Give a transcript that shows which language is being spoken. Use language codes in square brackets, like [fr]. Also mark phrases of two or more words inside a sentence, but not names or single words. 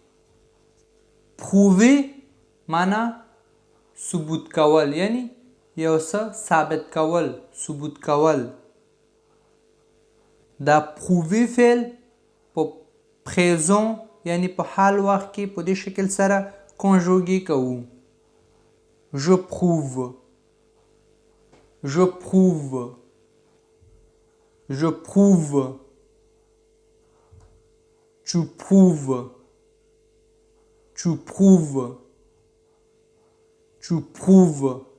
[ps] پرووي معنا ثبوت کول، یعنی یو څه ثابت کول، ثبوت کول. دا پرووي فعل په پریزون یعنی په حال وخت کې په دې شکل سره کنجوګي کوو. [fr] Je prouve. Je prouve. Je prouve. Tu prouves. Tu prouves. Tu prouves.